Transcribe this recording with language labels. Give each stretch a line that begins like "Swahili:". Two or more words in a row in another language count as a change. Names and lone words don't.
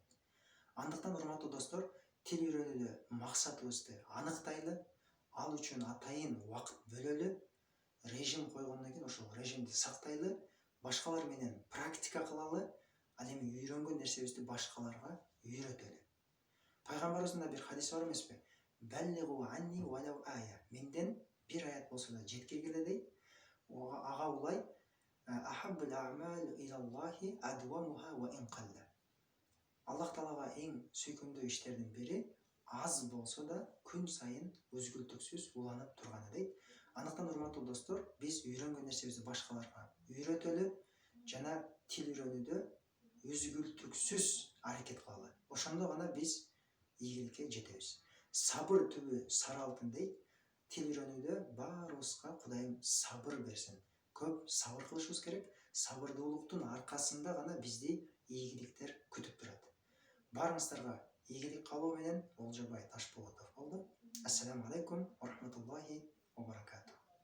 Kyrgyz: Андыктан урматтуу достор, тил үйрөнүүдө максатыбызды аныктайлы, ал үчүн атайын убакыт бөлөлү, режим койгондон кийин ошол режимди сактайлы, башкалар менен практика кылалы, ал эми үйрөнгөн нерсебизди башкаларга үйрөтөлү. Пайгамбарыбыздын да бир хадиси бар эмеспи?
Arabic: بلغوا عني ولو آية.
Kyrgyz: Менден бир аят болсо да жеткиргиле дейт. Ага улай:
Arabic: أحب الأعمال إلى الله أدومها وإن قل.
Kyrgyz: Аллах Таалага эң сүйкүмдүү иштердин бири аз болсо да күн сайын үзгүлтүксүз уланып турганы дейт. Андыктан урматтуу достор, биз үйрөнгөн нерсебизди башкаларга үйрөтөлү жана тил үйрөнүүдө үзгүлтүксүз аракет кылалы. Ошондо гана биз ийгиликке жетебиз. Сабыр түбү сары алтын дейт. Тил үйрөнүүдө баарыбызга Кудайым сабыр берсин. Көп сабыр кылышыбыз керек. Сабырдуулуктун аркасында гана бизди ийгиликтер күтүп турат. Барыңыздарга ийгилик каалоо менен Олжобай Ташполотов болду.
Arabic: السلام عليكم ورحمة الله وبركاته.